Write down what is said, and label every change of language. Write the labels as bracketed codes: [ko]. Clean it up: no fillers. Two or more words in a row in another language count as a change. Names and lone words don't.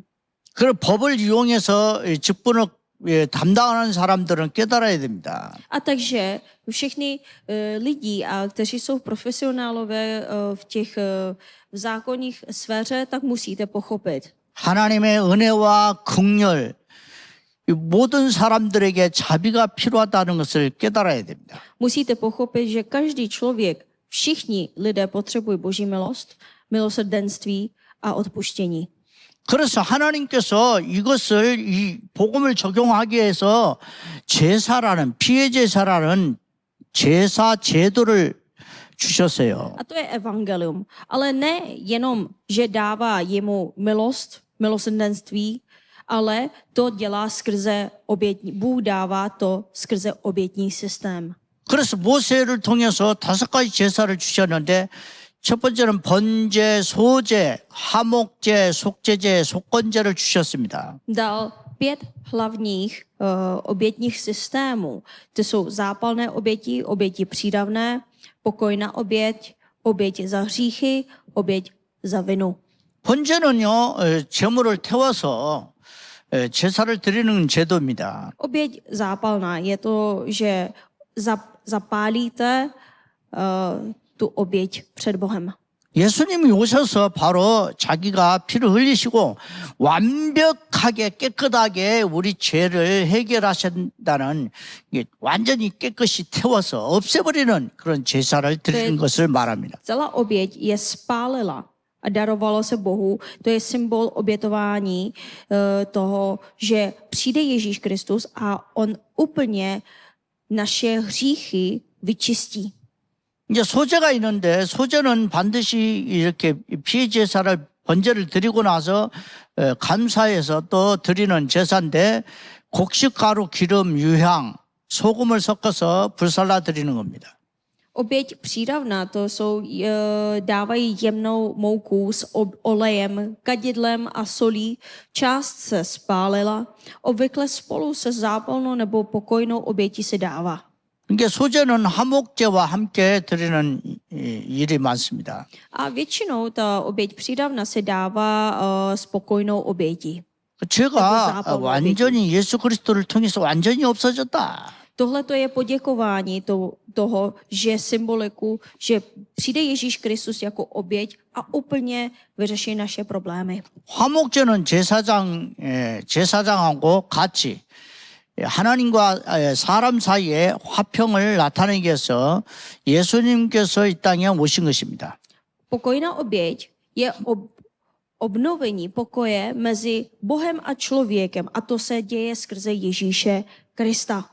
[ko] 그런 법을 이용해서 직분을 담당하는 사람들은 깨달아야 됩니다. [cs] A takže všichni lidi, kteří jsou profesionálové v zákonních sféře, tak musíte pochopit. [ko] 하나님의 은혜와 긍휼 이 모든 사람들에게 자비가 필요하다는 것을 깨달아야 됩니다. [cs] Musíte pochopit, že každý člověk, všichni lidé potřebují Boží milost, milosrdenství a odpuštění. [ko] 그래서 하나님께서 이것을 이 복음을 적용하기 위해서 제사라는 피해 제사라는 제사 제도를 주셨어요. [cs] A to je evangelium. Ale ne jenom, že dává jemu milost, milosrdenství, ale to dělá skrze obětní. Bůh dává to skrze obětní systém. [ko] 그래서 모세를 통해서 5가지 제사를 주셨는데 첫 번째는 번제, 소제, 화목제, 속제제, 속건제를 주셨습니다. [cs] Dal 5 hlavních obětních systémů. To jsou zápalné oběti, oběti přídavné, pokojná oběť, oběť za hříchy, oběť za vinu. [ko] 번제는요, 제물을 태워서 제사를 드리는 제도입니다. [cs] Oběť zápalná je to, že zapálíte tu oběť před Bohem. [ko] 예수님이 오셔서 바로 자기가 피를 흘리시고 완벽하게 깨끗하게 우리 죄를 해결하신다는 완전히 깨끗이 태워서 없애버리는 그런 제사를 드리는 것을 말합니다. [cs] Celá oběť je spálila a darovalo se Bohu. To je symbol obětování toho, že přijde Ježíš Kristus a on úplně naše hříchy vyčistí. [ko] 이제 소제가 있는데 소제는 반드시 이렇게 피해 제사를 번제를 드리고 나서 감사해서 또 드리는 제사인데 곡식가루, 기름, 유향, 소금을 섞어서 불살라 드리는 겁니다. [cs] Oběť přídavná, to jsou, dávají jemnou mouku s olejem, kadidlem a solí. Část se spálila, obvykle spolu se zápalnou nebo pokojnou obětí se dává. [ko] 이게 소제는 화목제와 함께 드리는 일이 많습니다. [cs] A většinou ta oběť přídavna se dává s pokojnou obětí. [ko] 죄가 완전히 예수 그리스도를 통해서 완전히 없어졌다. [cs] Tohle to je poděkování toho, že symboliku, že přijde Ježíš Kristus jako oběť a úplně vyřeší naše problémy. [ko] 화목제는 제사장하고 같이 하나님과 사람 사이의 화평을 나타내기 위해서 예수님께서 이 땅에 오신 것입니다. [cs] Pokojná oběť je obnovení pokoje mezi Bohem a člověkem a to se děje skrze Ježíše Krista.